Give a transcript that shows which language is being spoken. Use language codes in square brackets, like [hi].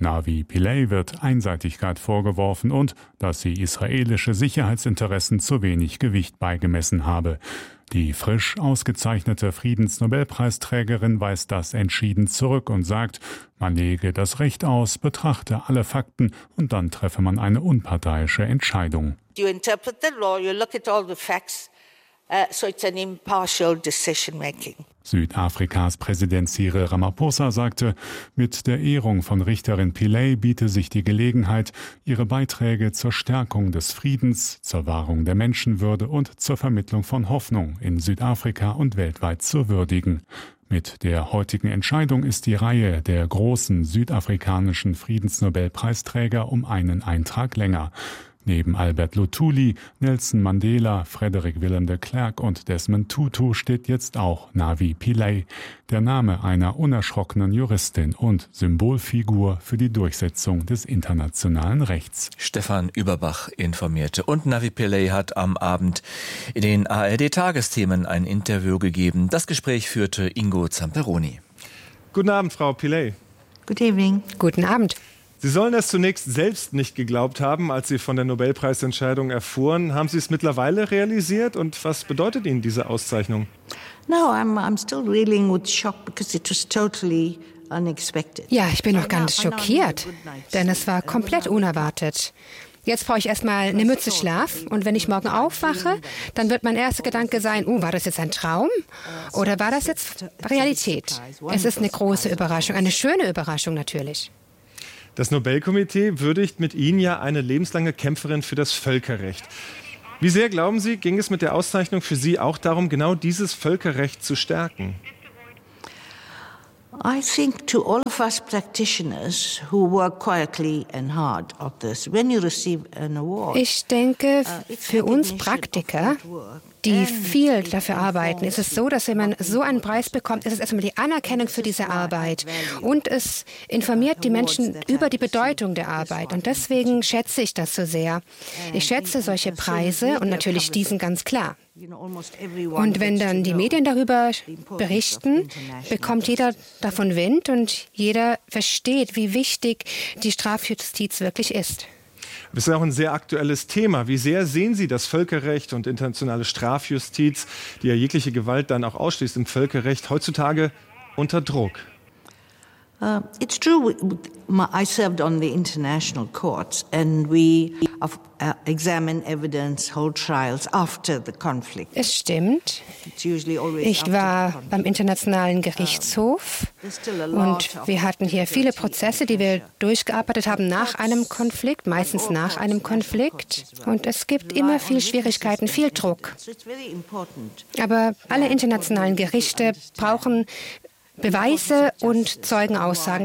[de] Navi Pillay wird Einseitigkeit vorgeworfen und, dass sie israelische Sicherheitsinteressen zu wenig Gewicht beigemessen habe. Die frisch ausgezeichnete Friedensnobelpreisträgerin weist das entschieden zurück und sagt, man lege das Recht aus, betrachte alle Fakten und dann treffe man eine unparteiische Entscheidung. [en] You interpret the law, you look at all the facts, so it's an impartial decision making. [de] Südafrikas Präsident Cyril Ramaphosa sagte, mit der Ehrung von Richterin Pillay biete sich die Gelegenheit, ihre Beiträge zur Stärkung des Friedens, zur Wahrung der Menschenwürde und zur Vermittlung von Hoffnung in Südafrika und weltweit zu würdigen. Mit der heutigen Entscheidung ist die Reihe der großen südafrikanischen Friedensnobelpreisträger um einen Eintrag länger. Neben Albert Luthuli, Nelson Mandela, Frederick Willem de Klerk und Desmond Tutu steht jetzt auch Navi Pillay, der Name einer unerschrockenen Juristin und Symbolfigur für die Durchsetzung des internationalen Rechts. Stefan Überbach informierte. Und Navi Pillay hat am Abend in den ARD-Tagesthemen ein Interview gegeben. Das Gespräch führte Ingo Zamperoni. Guten Abend, Frau Pillay. [en] Good evening. [de] Guten Abend. Sie sollen es zunächst selbst nicht geglaubt haben, als Sie von der Nobelpreisentscheidung erfuhren. Haben Sie es mittlerweile realisiert? Und was bedeutet Ihnen diese Auszeichnung? [en] No, I'm still reeling with shock because it was totally unexpected. [de] Ja, ich bin noch ganz schockiert, denn es war komplett unerwartet. Jetzt brauche ich erstmal eine Mütze Schlaf und wenn ich morgen aufwache, dann wird mein erster Gedanke sein, war das jetzt ein Traum oder war das jetzt Realität? Es ist eine große Überraschung, eine schöne Überraschung natürlich. Das Nobelkomitee würdigt mit Ihnen ja eine lebenslange Kämpferin für das Völkerrecht. Wie sehr, glauben Sie, ging es mit der Auszeichnung für Sie auch darum, genau dieses Völkerrecht zu stärken? [en] I think to all of us practitioners who work quietly and hard at this, when you receive an award. [de] Ich denke, für uns Praktiker, die viel dafür arbeiten, ist es so, dass wenn man so einen Preis bekommt, ist es erstmal die Anerkennung für diese Arbeit. Und es informiert die Menschen über die Bedeutung der Arbeit. Und deswegen schätze ich das so sehr. Ich schätze solche Preise und natürlich diesen ganz klar. Und wenn dann die Medien darüber berichten, bekommt jeder davon Wind und jeder versteht, wie wichtig die Strafjustiz wirklich ist. Das ist ja auch ein sehr aktuelles Thema. Wie sehr sehen Sie das Völkerrecht und internationale Strafjustiz, die ja jegliche Gewalt dann auch ausschließt im Völkerrecht, heutzutage unter Druck? [en] It's true. I served on the international courts and we examine evidence, hold trials after the conflict. [de] Es stimmt. Ich war beim Internationalen Gerichtshof und wir hatten hier viele Prozesse, die wir durchgearbeitet haben nach einem Konflikt, meistens nach einem Konflikt. Und es gibt immer viel Schwierigkeiten, viel Druck. Aber alle internationalen Gerichte brauchen Beweise und Zeugenaussagen.